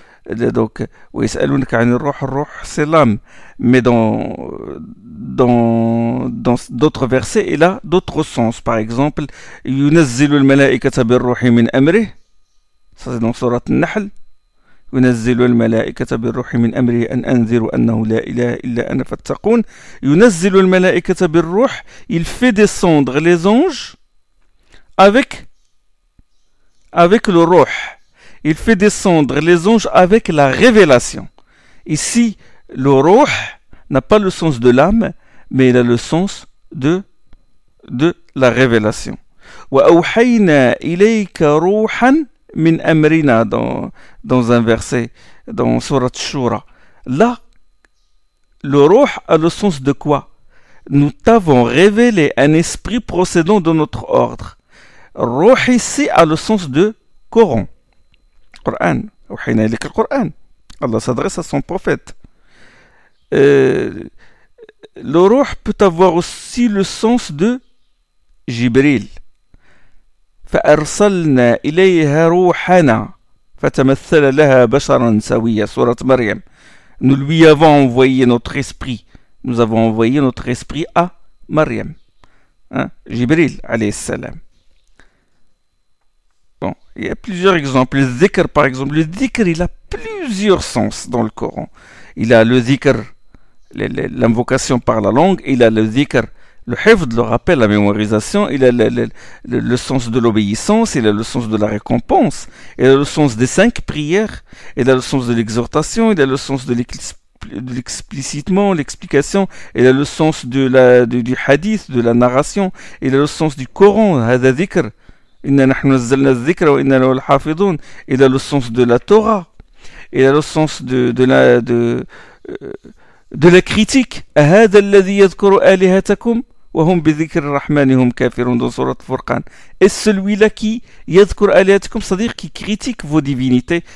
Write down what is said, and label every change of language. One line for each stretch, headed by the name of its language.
French: Donc,
Arabic: ويسألونك عن الروح,
French: c'est l'âme. Mais dans d'autres versets, il a d'autres sens. Par exemple,
Arabic: ينزل الملائكة بالروح من أمره,
French: ça c'est dans Surat An-Nahl.
Arabic: ينزل الملائكة بالروح من أمره أن أنذروا أنه لا إله إلا أنا فاتقون. ينزل الملائكة بالروح,
French: il fait descendre les anges avec le roh. Il fait descendre les anges avec la révélation. Ici, le roh n'a pas le sens de l'âme, mais il a le sens de la révélation.
Arabic: وأوحينا إليك روحا min amrina,
French: dans un verset dans Surat Shura. Là, le Ruh a le sens de quoi? Nous t'avons révélé un esprit procédant de notre ordre. Ruh ici a le sens de Coran. Coran. Allah s'adresse à son prophète. Le Ruh peut avoir aussi le sens de Jibril.
Arabic: فأرسلنا إليها روحنا فتمثل لها بشرا سويا, Surat Maryam.
French: Nous lui avons envoyé notre esprit. Nous avons envoyé notre esprit à Maryam. Jibril, alayhi salam. Bon, il y a plusieurs exemples. Le dhikr, par exemple. Le dhikr, il a plusieurs sens dans le Coran. Il a le dhikr, l'invocation par la langue. Il a le dhikr, le hifd, le rappel, la mémorisation. Il a le sens de l'obéissance, il a le sens de la récompense, il a le sens des 5 prières, il a le sens de l'exhortation, il a le sens de l'explicitement, l'explication, il a le sens du hadith, de la narration, il a le sens du Coran,
Arabic: هذا ذكر إنا نحن نزلنا الذكر وإنا له لحافظون.
French: Il a le sens de la Torah, il a le sens de la critique.
Arabic: هذا الذي يذكر آلهتكم وهم بذكر الرحمن هم كافرون, dans Surat Furqan.
French: Et celui-là qui
Arabic: يذكر آلهتكم,
French: c'est-à-dire qui critique vos divinités.